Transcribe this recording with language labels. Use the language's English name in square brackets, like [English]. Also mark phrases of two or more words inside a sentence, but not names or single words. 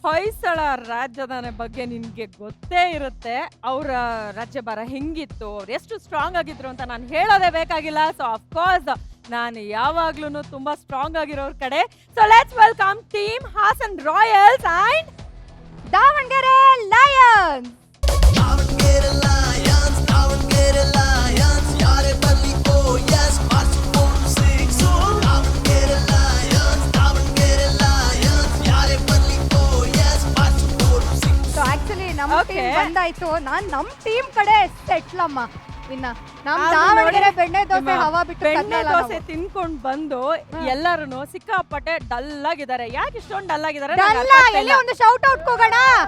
[Kannada] ಹೊಯ್ಸಳ ರಾಜಧಾನಿ ಬಗ್ಗೆ ನಿನ್ಗೆ ಗೊತ್ತೇ ಇರುತ್ತೆ. ಅವರ ರಾಜ್ಯಭಾರ ಹೆಂಗಿತ್ತು, ಅವ್ರು ಎಷ್ಟು ಸ್ಟ್ರಾಂಗ್ ಆಗಿದ್ರು ಅಂತ ನಾನು ಹೇಳೋದೇ ಬೇಕಾಗಿಲ್ಲ. [English] so of course [Kannada] ನಾನು ಯಾವಾಗ್ಲೂ ತುಂಬಾ ಸ್ಟ್ರಾಂಗ್ ಆಗಿರೋರ್ ಕಡೆ. [English] so let's welcome team [Kannada] ಹಾಸನ್ ರಾಯಲ್ಸ್ ಅಂಡ್ ದಾವಣಗೆರೆ ಲಯನ್ಸ್. [English] Davangere Lions, Davangere Lions, [Kannada] ಯಾರೆ ಬಳ್ಳಿ [English] oh yes, march 4-6. Davangere Lions, Davangere Lions, [Kannada] ಯಾರೆ ಬಳ್ಳಿ [English] oh yes, march 4-6. so actually [Kannada] ನಮ್ಮ ಟೀಮ್ ಬಂದಾಯ್ತು. ನಮ್ಮ ಟೀಮ್ ಕಡೆ ಸೆಟ್ಲಮ್ಮ. ಇನ್ನ ನಮ್ ದಾವಣಗೆರೆ ಬೆಣ್ಣೆ ದೋಸೆ ಹವಾ ಬಿಟ್ಟು ಬೆಣ್ಣೆ ದೋಸೆ ತಿನ್ಕೊಂಡ್ ಬಂದು ಎಲ್ಲರೂ ಸಿಕ್ಕಾಪಟ್ಟೆ ಡಲ್ ಆಗಿದ್ದಾರೆ. ಯಾಕೆ ಇಷ್ಟೊಂದು ಡಲ್ ಆಗಿದ್ದಾರೆ? ಎಲ್ಲಿ ಒಂದು [English] shout out [Kannada] ಹೋಗೋಣ.